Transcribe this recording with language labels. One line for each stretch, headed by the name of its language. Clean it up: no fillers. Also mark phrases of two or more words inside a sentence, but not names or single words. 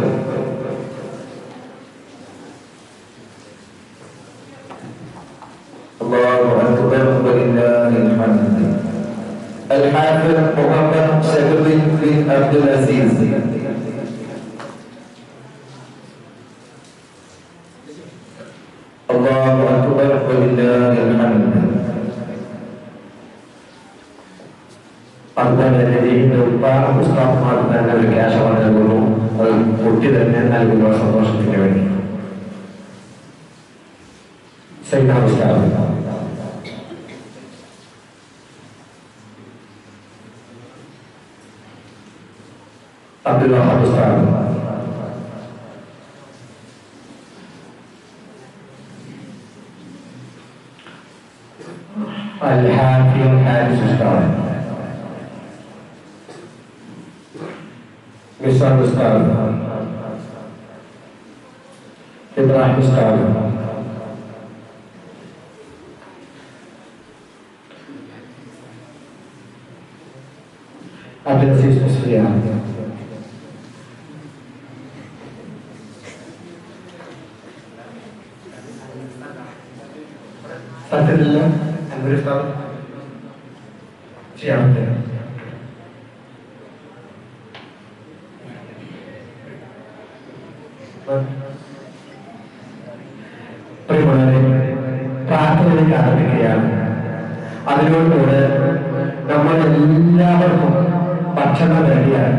Arabic: الله أكبر ولله الحمد. الحافظ محمد شبيب بن عبد العزيز. الله أكبر ولله الحمد.
Malayalam: അതുപോലെ ഇതിന്റെ ഉസ്താദ്മാർക്ക് തന്നെ ഒരു ക്യാഷ് നൽകുന്നു. അത് കുട്ടി തന്നെ നൽകുന്ന സന്തോഷത്തിന് വേണ്ടി അബ്ദുൽ വഹാബ് ഉസ്താദ്. الحافظ حارس ഉസ്താദ്. Misal Ustaz Ibrahim Ustaz Abdul Aziz Musliya Fatihullah Amir Ustaz Siap. പ്രാർത്ഥനയിലേക്ക് ആരംഭിക്കുകയാണ്. അതിനോടുകൂടെ നമ്മളെല്ലാവർക്കും ഭക്ഷണം റെഡിയാണ്.